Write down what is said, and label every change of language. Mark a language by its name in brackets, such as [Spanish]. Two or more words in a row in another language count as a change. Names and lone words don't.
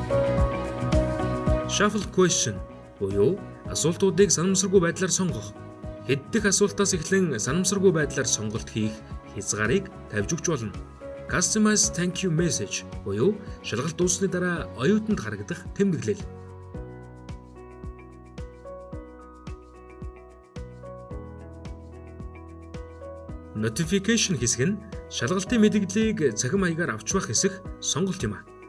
[English] Shuffle question [Mongolian] буюу асуултуудыг санамсаргүй байдлаар сонгох. Хэддэх асуултаас эхлэн санамсаргүй байдлаар сонголт хийх хязгаарыг тавьж өгч болно. [English] Customize thank you message [Mongolian] буюу шалгалт дууссаны дараа оюутанд харагдах тэмдэглэл. Notification хэсэг нь шалгалтын мэдээллийг цахим маягаар авч байх хэсэг сонголт юм а.